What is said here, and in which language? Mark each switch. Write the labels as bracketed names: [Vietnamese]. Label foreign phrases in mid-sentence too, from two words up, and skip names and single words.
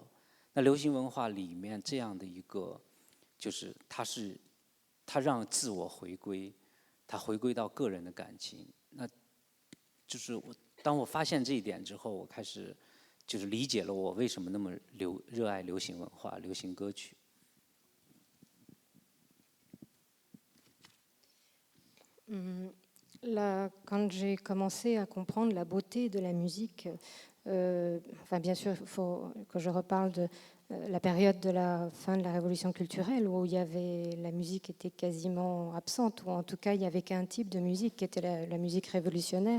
[Chinese] 那流行文化里面这样的一个，就是它让自我回归，它回归到个人的感情。那就是当我发现这一点之后，我开始就是理解了我为什么那么热爱流行文化、流行歌曲。 [French] Là, quand j'ai commencé à comprendre la beauté de la musique, bien sûr, il faut que je reparle de la période de la fin de la révolution culturelle où la musique était quasiment absente, ou en tout cas il n'y avait qu'un type de musique qui était la musique révolutionnaire.